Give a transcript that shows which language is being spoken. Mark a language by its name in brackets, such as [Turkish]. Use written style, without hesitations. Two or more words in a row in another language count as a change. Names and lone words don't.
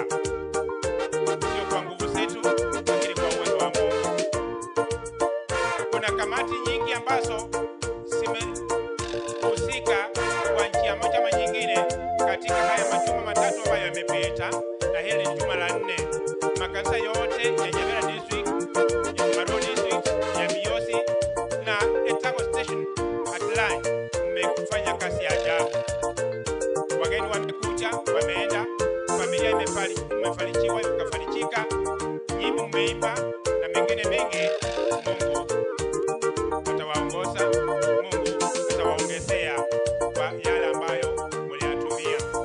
[Swahili] Sio kwa nguvu zetu, lakini kwa uwezo wa Mungu. Kuna kamati nyingi ambazo zimehusika kwa njia moja ama nyingine katika haya majuma matatu ambayo yamepita, na hili ni juma la 4. Makanisa yote ya Nyamira District, ya Maro District, ya Miyosi na Etago Station Atlanta mmefanya kazi ya ajabu. Wageni wamekuja, wameenda, familia imefanikiwa, ikafanikika, nyimbo mmeimba na mengine mengi. Mungu atawaongoza, Mungu atawaongezea kwa yale ambayo mliyatumia.